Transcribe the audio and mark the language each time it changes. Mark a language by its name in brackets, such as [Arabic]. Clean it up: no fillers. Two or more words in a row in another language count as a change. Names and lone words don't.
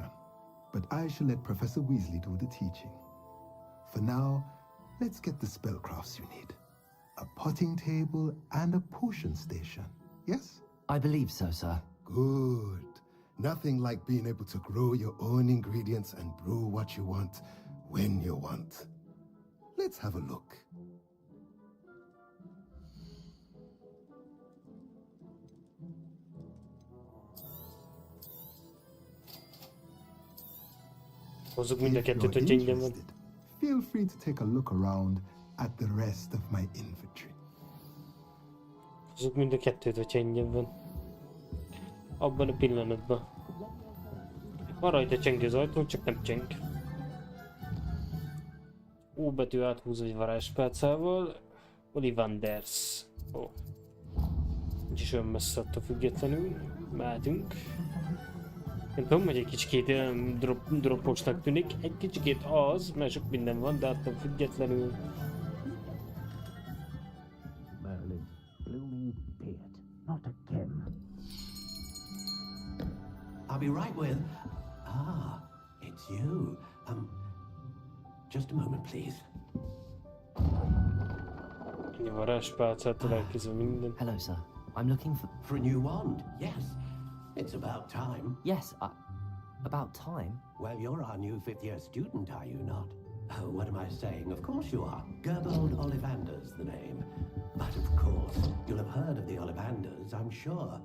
[English] But I shall let Professor Weasley do the teaching. For now, let's get the spellcrafts you need. A potting table and a potion station, yes? I believe so, sir. Good. Nothing like being able to grow your own ingredients and brew what you want when you want. Let's have a look. [Hungarian] Hozzuk mind a kettőt, hogy ingyen van. [English] Feel free to take a look around at the rest of my inventory. [Hungarian] Hozzuk mind a kettőt, hogyha ingyen van. Abban a pillanatban. Van rajta csengő az ajtón, csak nem cseng. O betű áthúzva egy varázspálcával. Ollivanders. Ó. Nincs is olyan messze attól függetlenül. Mehetünk. Nem tudom, hogy egy kicsikét dropposnak tűnik. Egy kicsikét az, mert sok minden van, de attól függetlenül. [English] Merlin, blooming beard, not again. I'll be right with... Ah, it's you. Just a moment, please. [Hungarian] Ennyi varázspálcától elkészül minden. [English] Hello, sir. I'm looking For a new wand, yes. It's about time. Yes, about time? Well, you're our new fifth-year student, are you not? Oh, what am I saying? Of course you are. Gerbold Ollivander's the name. But of course, you'll have heard of the Ollivanders, I'm sure.